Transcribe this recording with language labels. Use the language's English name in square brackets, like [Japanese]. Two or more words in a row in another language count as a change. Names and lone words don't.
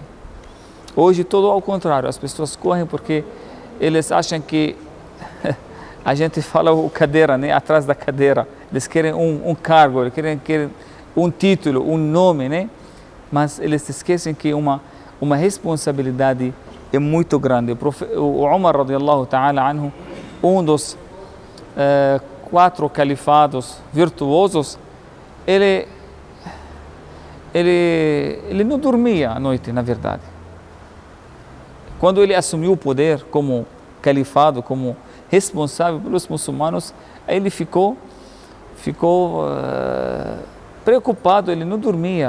[Portuguese] Hoje tudo ao contrário, as pessoas correm porque eles acham que a gente fala o cadeira, né? Atrás da cadeira, eles querem um cargo, eles querem um título, um nome, né? Mas eles esquecem que uma responsabilidade é muito grande. O Umar [Arabic] رضي الله تعالى عنه, [Portuguese] um dos 4 califados virtuosos, ele não dormia à noite, na verdade. Quando ele assumiu o poder como califado, como responsável pelos muçulmanos, aí ele ficou preocupado, ele não dormia.